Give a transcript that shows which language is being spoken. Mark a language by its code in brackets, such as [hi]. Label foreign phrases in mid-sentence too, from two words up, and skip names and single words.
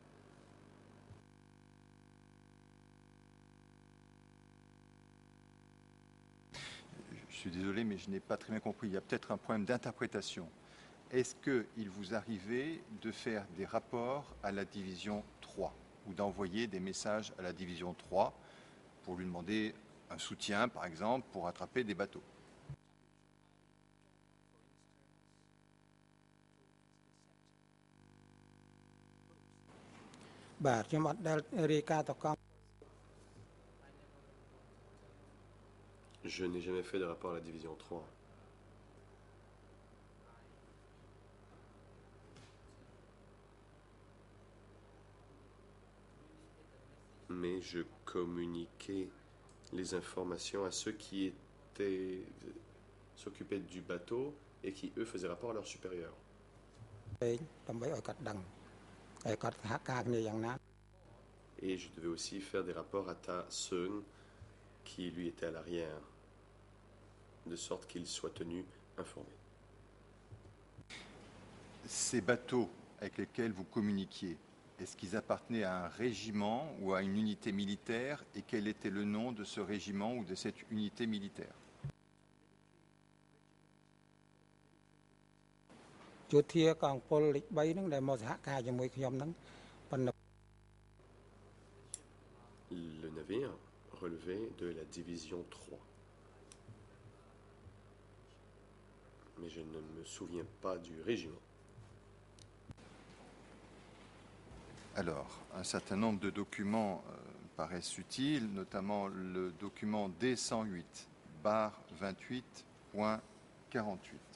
[fr] Je suis désolé, mais je n'ai pas très bien compris. Il y a peut-être un problème d'interprétation. Est-ce qu'il vous arrivait de faire des rapports à la division 3 ou d'envoyer des messages à la division 3 pour lui demander un soutien, par exemple, pour attraper des bateaux? [km] បាទខ្ញុំអត់ដែលរាយការណ៍ទៅកង [fr] Je n'ai jamais fait de rapport à la division 3. Mais je communiquais les informations à ceux qui s'occupaient du bateau et qui, eux, faisaient rapport à leurs supérieurs. [km] ដើម្បីឲ្យគាត់ដឹងហើយគាត់សហការគ្នាយ៉ាងណា [fr] Et je devais aussi faire des rapports à Ta Seung, qui lui était à l'arrière, de sorte qu'il soit tenu informé. Ces bateaux avec lesquels vous communiquiez, est-ce qu'ils appartenaient à un régiment ou à une unité militaire, et quel était le nom de ce régiment ou de cette unité militaire? [km] យោធាកងពលលេខ3ហ្នឹងដែលមកសហការជាមួយខ្ញុំហ្នឹងប៉ុន្តែ [fr] Le navire relevait de la division 3. Mais je ne me souviens pas du régiment. Alors, un certain nombre de documents paraissent utiles, notamment le document D108, barre 28.48.